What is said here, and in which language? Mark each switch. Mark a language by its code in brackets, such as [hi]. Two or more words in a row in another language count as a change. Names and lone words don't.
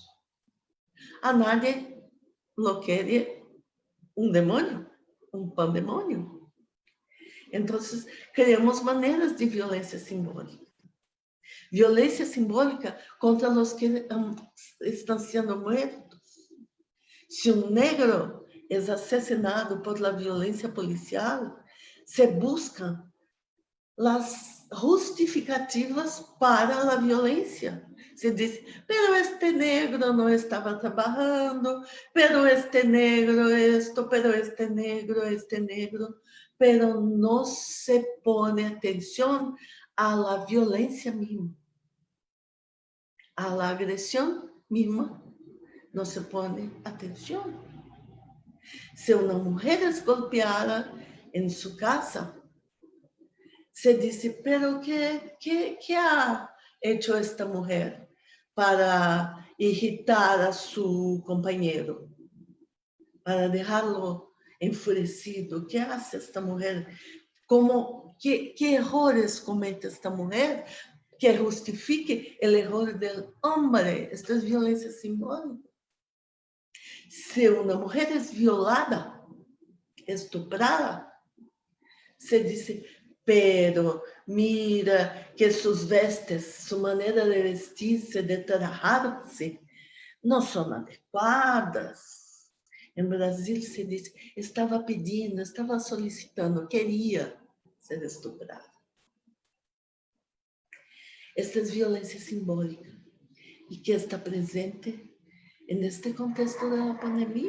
[es] A nadie lo quiere un demonio, un pandemonio. Entonces, creamos maneras de violencia simbólica. Violencia simbólica contra los que están siendo muertos. Si un [pt] negro é assassinado [es] por la [pt] violência policial, se buscam as justificativas para a violência. Se diz, pero este negro não estava trabalhando, pero este negro esto, pero este negro, pero não se pone atenção a la violência mesma, a la agressão mesma, não se pone atenção. Se uma mulher é golpeada em sua casa, se disse, [es] pero que ha hecho esta mulher para irritar a su companheiro, [pt] para deixá-lo enfurecido? [es] Que hace esta mulher? Que errores comete esta mulher que justifique [pt] o erro do homem? Isto é violência simbólica. Se uma mulher é violada, estuprada, se diz, [es] pero mira que sus vestes, su manera de vestirse, de trabajarse, [pt] não são adequadas. Em Brasil se diz, estava pedindo, estava solicitando, queria ser estuprada. Esta é violência simbólica e que está presente neste contexto da pandemia.